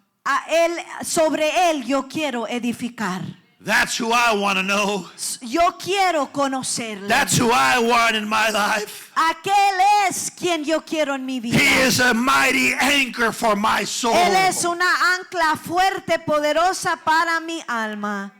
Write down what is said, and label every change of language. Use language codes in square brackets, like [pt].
[es] A él, sobre él yo quiero edificar. [en] That's who I want to know. [es] Yo quiero conocerle. [en] That's who I want in my life. [es] Aquel es quien yo quiero en mi vida. [en] He is a mighty anchor for my soul. [es] Él es una ancla fuerte, poderosa para mi alma.